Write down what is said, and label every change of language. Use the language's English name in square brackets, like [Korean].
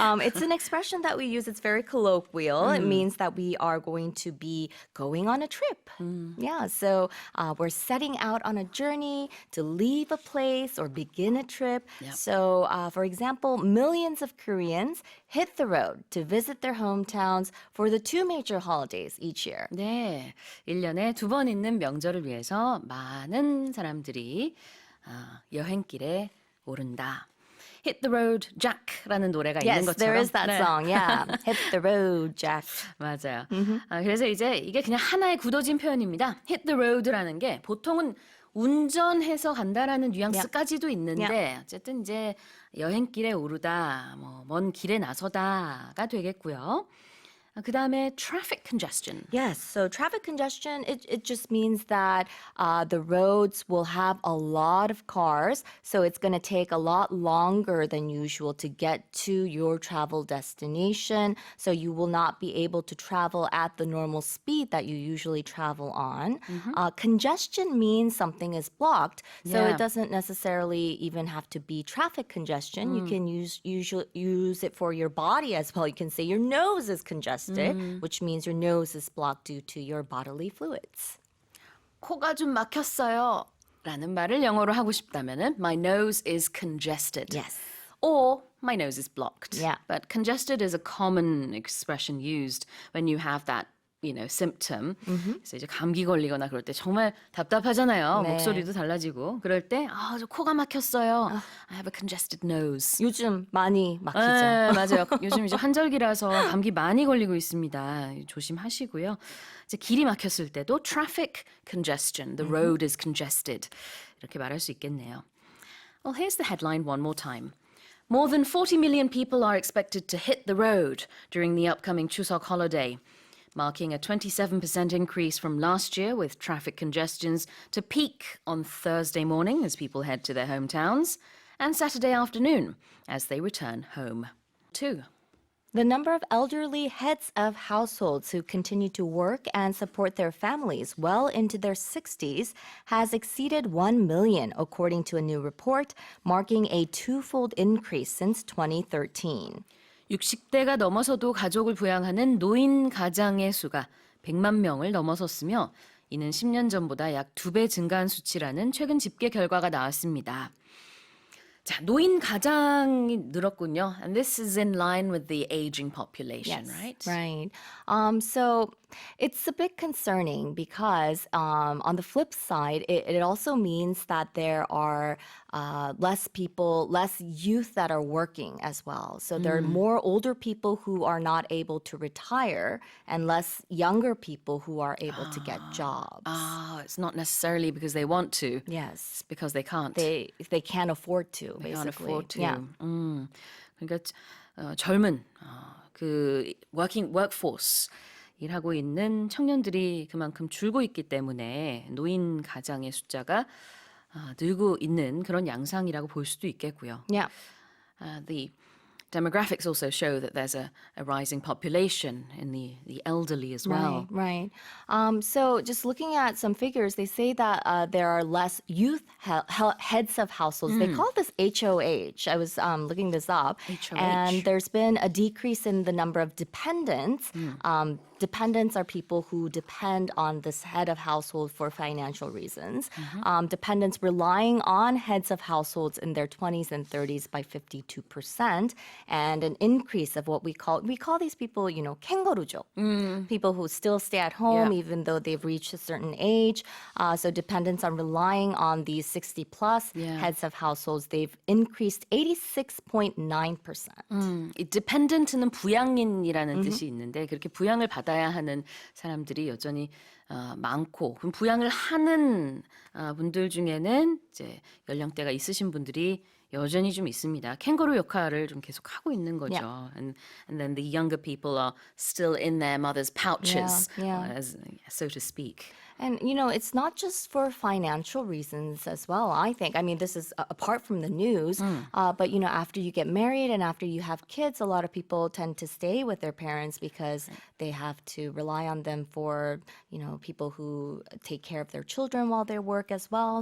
[English] It's an expression that we use. It's very colloquial. It means that we are going to be going on a trip. Yeah, so we're setting out on a journey to leave a place or begin a trip. Yep. So, for example, millions of Koreans hit the road to visit their hometowns for the two major holidays, each year. [Korean] 네, 1년에 2번 있는 명절을 위해서 많은 사람들이 여행길에 오른다. Hit the road, Jack라는 노래가 있는 [English] Yes, [Korean] 것처럼. [English] there is that [Korean] 네. [English] song. Yeah, hit the road, Jack. [Korean] 맞아요. 그래서 이제 이게 그냥 하나의 굳어진 표현입니다. Hit the road라는 게 보통은 운전해서 간다라는 뉘앙스까지도 있는데 어쨌든 이제 여행길에 오르다, 먼 길에 나서다가 되겠고요. 그 다음에 traffic congestion. [English] Yes, so traffic congestion, it just means that the roads will have a lot of cars, so it's going to take a lot longer than usual to get to your travel destination, so you will not be able to travel at the normal speed that you usually travel on. Congestion means something is blocked, so Yeah. it doesn't necessarily even have to be traffic congestion. You can use it for your body as well. You can say your nose is congested. Which means your nose is blocked due to your bodily fluids. [Korean] 코가 좀 막혔어요. 라는 말을 영어로 하고 싶다면은 [English] my nose is congested. Yes. Or my nose is blocked. Yeah. But congested is a common expression used when you have that symptom. [Korean] 그래서 이제 감기 걸리거나 그럴 때 정말 답답하잖아요. 네. 목소리도 달라지고. 그럴 때 저 코가 막혔어요. [English] I have a congested nose. [Korean] 요즘 많이 막히죠. 네, 맞아요. 요즘 이제 환절기라서 감기 많이 걸리고 있습니다. 조심하시고요. 이제 길이 막혔을 때도 traffic congestion, [English] the road is congested. [Korean] 이렇게 말할 수 있겠네요. [English] Well, here's the headline one more time. More than 40 million people are expected to hit the road during the upcoming Chuseok holiday, marking a 27% increase from last year with traffic congestions to peak on Thursday morning as people head to their hometowns and Saturday afternoon as they return home. 2. The number of elderly heads of households who continue to work and support their families well into their 60s has exceeded 1 million, according to a new report, marking a twofold increase since 2013. [Korean] 60대가 넘어서도 가족을 부양하는 노인 가장의 수가 100만 명을 넘어섰으며 이는 10년 전보다 약 2배 증가한 수치라는 최근 집계 결과가 나왔습니다. 자, 노인 가장이 늘었군요. [English] And this is in line with the aging population, right? Right. So it's a bit concerning because on the flip side, it also means that there are less youth that are working as well. So there are more older people who are not able to retire and less younger people who are able to get jobs. It's not necessarily because they want to. Yes. It's because they can't. They can't afford to, They basically. can't afford to. Yeah. [Korean] 그러니까 젊은 그 workforce 일하고 있는 청년들이 그만큼 줄고 있기 때문에 노인 가장의 숫자가 늘고 있는 그런 양상이라고 볼 수도 있겠고요. [English] Yeah. The demographics also show that there's a rising population in the elderly as well. Right. So just looking at some figures, they say that there are less youth heads of households. They call this HOH. I was looking this up. HOH. And there's been a decrease in the number of dependents. Dependents are people who depend on this head of household for financial reasons. Dependents relying on heads of households in their 20s and 30s by 52%, and an increase of what we call these people, 캥거루족. People who still stay at home Yeah. even though they've reached a certain age. So dependents are relying on these 60 plus heads of households. They've increased 86.9%. [Korean] 이 dependent는 부양인이라는 뜻이 있는데 그렇게 부양을 받아야 하는 사람들이 여전히 많고 그럼 부양을 하는 분들 중에는 이제 연령대가 있으신 분들이 여전히 좀 있습니다. 캥거루 역할을 좀 계속 하고 있는 거죠. [English] Yeah. And then the younger people are still in their mother's pouches, Yeah. So to speak. And, it's not just for financial reasons as well, I think. I mean, this is apart from the news. But, after you get married and after you have kids, a lot of people tend to stay with their parents because they have to rely on them for, people who take care of their children while they work as well.